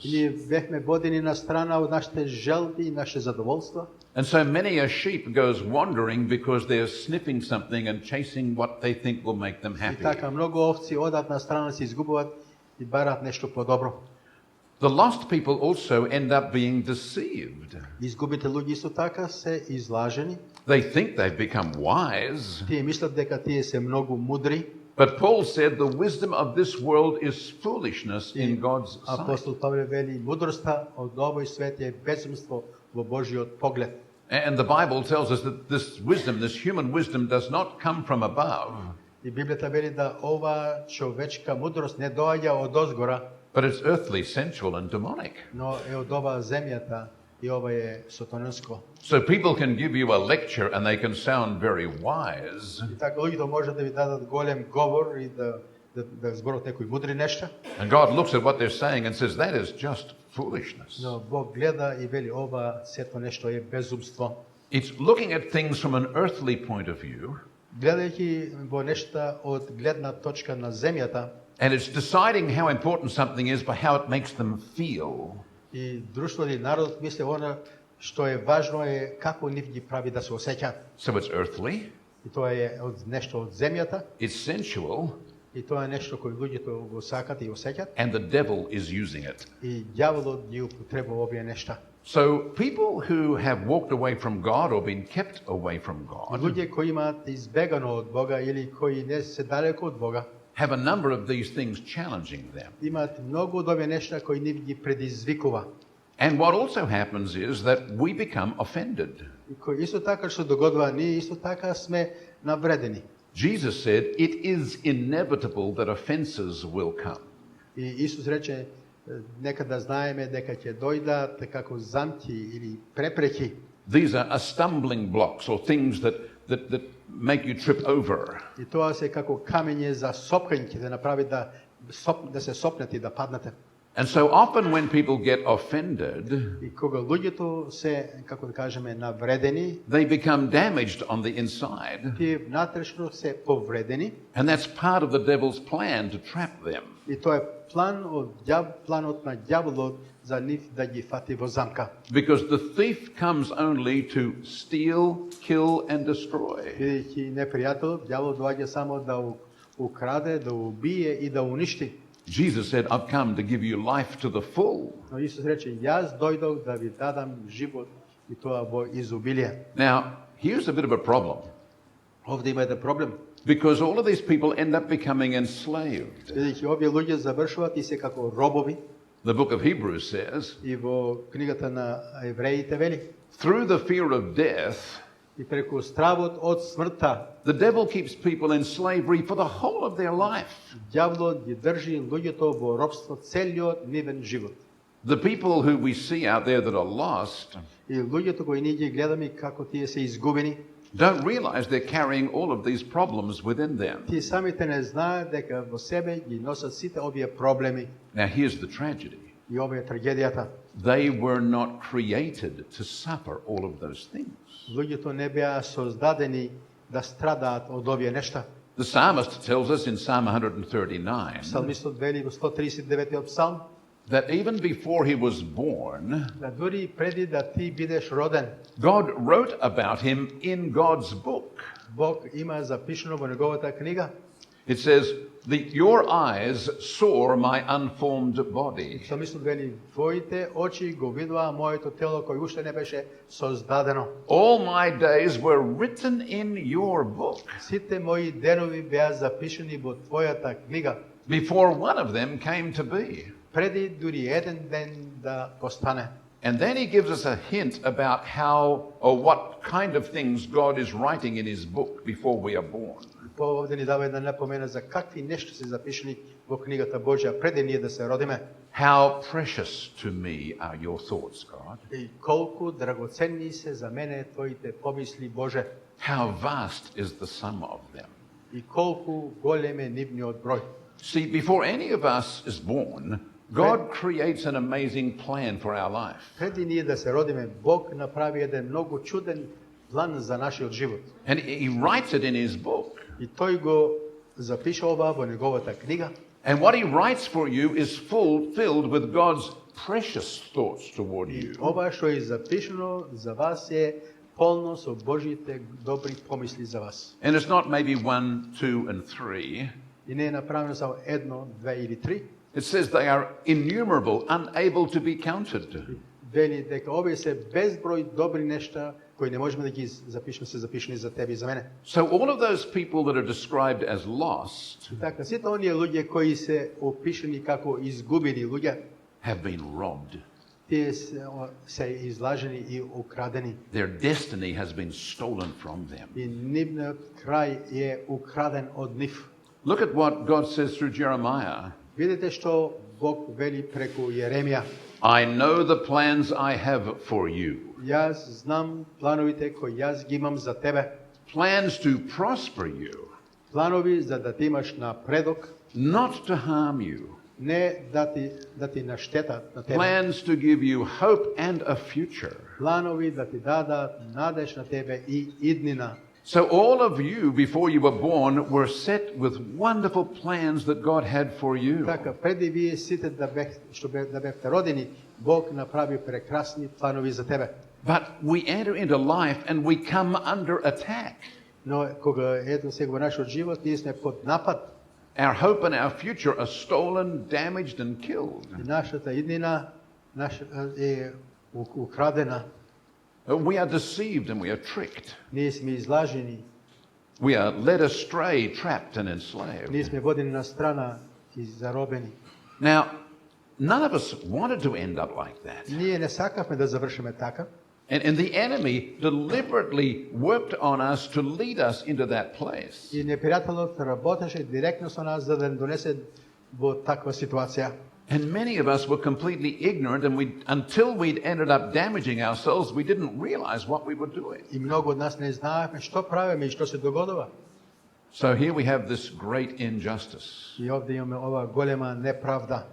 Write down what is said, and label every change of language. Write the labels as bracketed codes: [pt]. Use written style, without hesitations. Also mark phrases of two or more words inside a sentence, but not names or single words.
[mk] Ние бевме водени на страна од нашите желби и нашите задоволства. [en] And so many a sheep goes wandering because they're sniffing something and chasing what they think will make them И happy. [mk] така многу овци одат на страна, се изгубуваат и бараат нешто подобро. [en] The lost people also end up being deceived. [mk] Изгубите луѓе исто така се излажени. [en] They think they've become wise. [mk] Тие мислат дека тие се многу мудри. [en] But Paul said the wisdom of this world is foolishness in God's sight. [mk] Апостол Павле вели, мудростта од овој свет е безумство во Божиот поглед. [en] And the Bible tells us that this wisdom, this human wisdom, does not come from above, [mk] И Библијата вели да ова човечка мудрост не доаѓа од озгора, [en] but it's earthly, sensual, and demonic. [mk] но е од ова земјата и ова е сатанинско. [en] So people can give you a lecture and they can sound very wise. [mk] И така луѓето може да ви дадат голем говор и да зборат некои мудри нешта, [en] And God looks at what they're saying and says, that is just foolishness. [mk] но Бог гледа и вели ова сето нешто е безумство. [en] It's looking at things from an earthly point of view, [mk] Гледајќи во нешта од гледна точка на земјата [en] and it's deciding how important something is by how it makes them feel. [mk] и друштвото и народот мисли она што е важно е како нив ги прави да се осеќаат. [en] So it's earthly, [mk] И тоа е од нешто од земјата, [en] it's sensual, [mk] и тоа е нешто кој луѓето го сакат и осеќаат, [en] and the devil is using it. [mk] и ѓаволот ги употребува овие нешта. [en] So people who have walked away from God or been kept away from God [mk] Луѓе кои имаат избегано од Бога или кои не се далеко од Бога, [en] have a number of these things challenging them. [mk] имаат многу од овие нешта кои нив ги предизвикува. [en] And what also happens is that we become offended. [mk] И кои исто така што догодува, ние исто така сме навредени. [en] Jesus said, it is inevitable that offenses will come. [mk] И Исус рече, нека да знаеме дека ќе дојдат како замки или препреки. [en] These are stumbling blocks or things that make you trip over. [mk] И тоа се како камење за сопкање, ќе да направи да се сопнете и да паднете. [en] And so often when people get offended, [mk] И кога луѓето се, како да кажеме, навредени, [en] they become damaged on the inside. [mk] тие внатрешно се повредени. [en] And that's part of the devil's plan to trap them. [mk] И тоа е планот на ѓаволот за нив да ги фати во замка. [en] Because the thief comes only to steal, kill and destroy. [mk] Бидејќи непријател, ѓаволот доаѓа само да украде, да убие и да уништи. [en] Jesus said, I've come to give you life to the full. [mk] Но Исус рече, јас дојдов да ви дадам живот и тоа во изобилие. [en] Now, here's a bit of a problem. [mk] Овде има еден проблем. [en] Because all of these people end up becoming enslaved. [mk] Бидејќи овие луѓе завршуваат и се како робови. [en] The book of Hebrews says, [mk] И во книгата на евреите вели, [en] through the fear of death, [mk] и преку стравот од смртта, [en] the devil keeps people in slavery for the whole of their life. [mk] ѓаволот ги држи луѓето во робство целиот нивен живот. [en] The people who we see out there that are lost [mk] И луѓето кои ние ги гледаме како тие се изгубени, [en] don't realize they're carrying all of these problems within them. [mk] тие самите не знаат дека во себе ги носат сите овие проблеми. [en] Now, here's the tragedy. [mk] И ова е трагедијата. [en] They were not created to suffer all of those things. [mk] Луѓето не беа создадени да страдаат од овие нешта. [en] The psalmist tells us in Psalm 139 [mk] Псалмистот вели во 139 псалм, [en] that even before he was born, [mk] да дури преди да ти бидеш роден, [en] God wrote about him in God's book. [mk] Бог има запишано во неговата книга. [en] It says, your eyes saw my unformed body. [mk] Псалмистот вели, твоите очи го видоа моето тело кој уште не беше создадено. [en] All my days were written in your book. [mk] Сите мои денови беа запишани во твојата книга. [en] Before one of them came to be. [mk] Преди дури еден ден да постане. [en] And then he gives us a hint about how or what kind of things God is writing in his book before we are born. [mk] Овде ни дава една напомена за какви нешта се запишани во книгата Божја пред ние да се родиме. [en] How precious to me are your thoughts, God. [mk] И колку драгоценни се за мене твоите помисли, Боже. [en] How vast is the sum of them. [mk] И колку голем е нивниот број. [en] See, before any of us is born, God creates an amazing plan for our life. [mk] Преди ние да се родиме, Бог направи еден многу чуден план за нашиот живот. [en] And he writes it in his book. [mk] И тој го запишува во неговата книга. [en] And what he writes for you is filled with God's precious thoughts toward И you. [mk] ова што е запишано за вас е полно со Божите добри помисли за вас. [en] And it's not maybe 1, 2, and 3. [mk] И не е направено само едно, две или три. [en] It says they are innumerable, unable to be counted. [mk] Вели дека овие се безброј добри нешта кои не можеме да ги запишеме, се запишани за тебе и за мене. [en] So all of those people that are described as lost [mk] И така, сите оние луѓе кои се опишани како изгубени луѓе, [en] have been robbed. [mk] тие се излажени и украдени. [en] Their destiny has been stolen from them. [mk] И нивниот крај е украден од нив. [en] Look at what God says through Jeremiah. [mk] Видете што Бог вели преку Јеремија. [en] I know the plans I have for you. [mk] Јас знам плановите кои јас ги имам за тебе. [en] Plans to prosper you, [mk] Планови за да ти имаш напредок, [en] not to harm you. [mk] не да ти наштетат на тебе. [en] Plans to give you hope and a future. [mk] Планови да ти дадат надеж на тебе и иднина. [en] So all of you, before you were born, were set with wonderful plans that God had for you. [mk] Така, преди вие сите да бевте родени, Бог направи прекрасни планови за тебе. [en] But we enter into life and we come under attack. [mk] Но кога ето сега во нашиот живот, ние сме под напад. [en] Our hope and our future are stolen, damaged and killed. [mk] И нашата иднина е украдена. [en] We are deceived and we are tricked. [mk] Ние сме излажени. [en] We are led astray, trapped and enslaved. [mk] Ние сме водени на страна и заробени. [en] Now, none of us wanted to end up like that. [mk] Ние не сакавме да завршиме така. [en] And the enemy deliberately worked on us to lead us into that place. [mk] И непријателот работеше директно со нас за да донесе во таква ситуација. [en] And many of us were completely ignorant, and until we'd ended up damaging ourselves, we didn't realize what we were doing. [mk] И многу од нас не знаевме што правиме и што се догодува. [en] So here we have this great injustice. [mk] И овде имаме ова голема неправда.